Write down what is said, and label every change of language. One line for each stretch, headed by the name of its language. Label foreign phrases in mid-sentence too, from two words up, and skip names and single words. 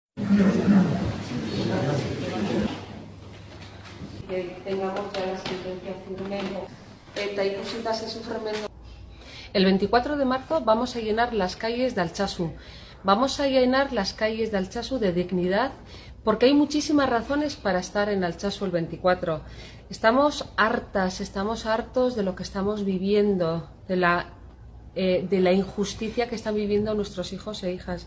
Spanish: Que tengamos ya la sentencia firme
Basque: eta ikusita ze sufrimendu.
Spanish: El 24 de marzo vamos a llenar las calles de Altsasu. Vamos a llenar las calles de Altsasu de dignidad, porque hay muchísimas razones para estar en Altsasu el 24. Estamos hartos de lo que estamos viviendo, de la injusticia que están viviendo nuestros hijos e hijas.